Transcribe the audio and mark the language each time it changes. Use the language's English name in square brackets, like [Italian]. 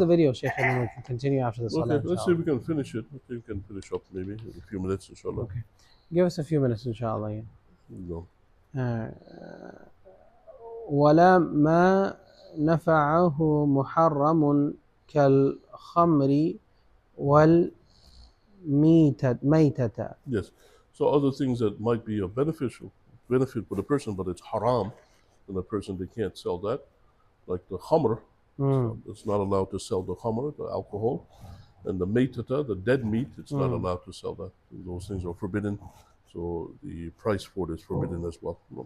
[English] the video, Sheikh, and then we can continue after the salah. Okay, let's see if we can finish it. I think we can finish up maybe in a few minutes, inshallah. Okay. Give us a few minutes, inshallah. Yeah. No. [Arabic] ولا ما نفعه محرم كالخمر والميتة. [English] Yes. So other things that might be a benefit for the person, but it's haram, and the person they can't sell that, like the khamr. So it's not allowed to sell the khamr, the alcohol, and the maytata, the dead meat. It's not allowed to sell that. Those things are forbidden. So the price for it is forbidden as well.